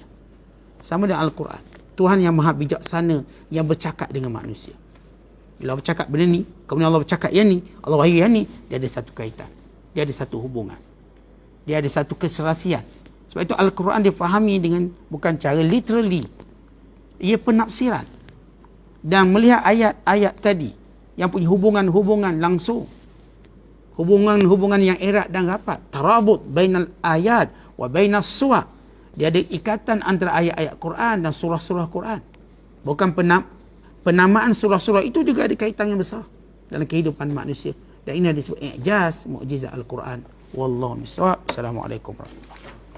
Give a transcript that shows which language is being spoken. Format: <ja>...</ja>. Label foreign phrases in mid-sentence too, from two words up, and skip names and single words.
<ms>Sama dengan Al-Quran. Tuhan yang maha bijaksana yang bercakap dengan manusia. Bila Allah bercakap benda ni, kemudian Allah bercakap yang ni, Allah wahyu yang ni, dia ada satu kaitan. Dia ada satu hubungan. Dia ada satu keserasian. Sebab itu Al-Quran difahami dengan bukan cara literally. Ia penafsiran. Dan melihat ayat-ayat tadi yang punya hubungan-hubungan langsung. Hubungan-hubungan yang erat dan rapat.</ms> <ar>ترابط بين الآيات وبين السور.</ar> <ms>Dia ada ikatan antara ayat-ayat Quran dan surah-surah Quran. Bukan penamaan surah-surah itu juga ada kaitan yang besar dalam kehidupan manusia. Dan ini disebut i'jaz, mukjizat Al-Quran.</ms> <ar>والله أعلم. السلام عليكم ورحمة الله وبركاته.</ar>